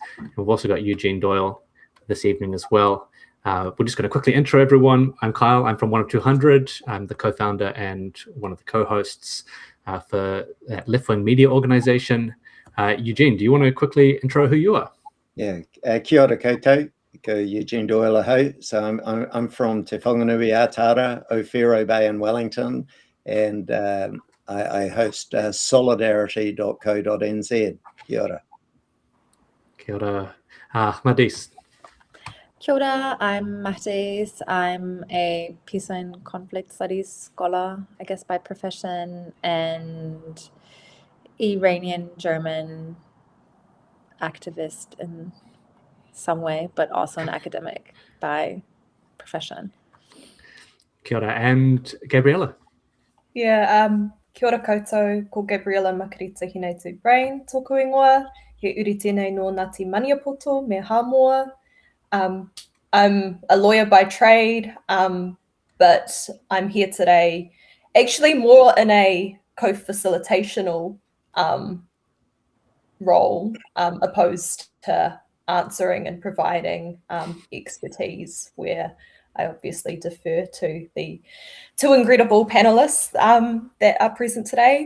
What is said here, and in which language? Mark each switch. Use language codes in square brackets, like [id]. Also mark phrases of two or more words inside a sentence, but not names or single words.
[en] We've also got Eugene Doyle this evening as well. We're just going to quickly intro everyone. I'm Kyle. I'm from 1 of 200. I'm the co-founder and one of the co-hosts for that left-wing media organization. Eugene, do you want to quickly intro who you are? Yeah, [mi] kia ora koutou, ko Eugene Doyle ahau. [en] So I'm from Te Whanganui Aotearoa, O'Whero Bay in Wellington, and I host solidarity.co.nz. [mi] Kia ora. Kia ora. Mahdis. Kia ora, [en] I'm Mahdis. I'm a peace and conflict studies scholar, I guess by profession, and Iranian German activist in some way, but also an academic by profession. [mi] Kia ora. [en] And Gabriella. Yeah, [mi] kia ora koutou, ko Gabriella Brayne, tōku ingoa, he uri tēnei no Ngāti Maniapoto, me Hamoa. [en] I'm a lawyer by trade, but I'm here today actually more in a co-facilitational role, opposed to answering and providing expertise, where I obviously defer to the two incredible panelists that are present today.